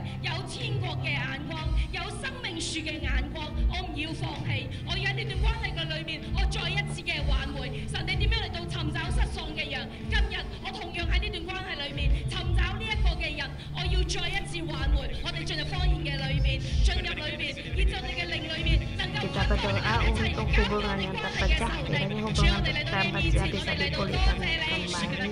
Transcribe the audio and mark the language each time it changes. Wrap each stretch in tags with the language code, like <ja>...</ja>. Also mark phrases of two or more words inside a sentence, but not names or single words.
<yue>有天國嘅眼光，有生命樹嘅眼光，我唔要放棄，我要喺呢段關係嘅裏面，我再一次嘅挽回。神你點樣嚟到尋找失喪嘅羊？今日我同樣喺呢段關係裏面尋找呢一個嘅人，我要再一次挽回。我哋進入方言嘅裏面，進入裏面，以就你嘅</yue> <id>untuk hubungan yang terpecah, kiranya hubungan terpecah bisa dipulihkan kembali.</id>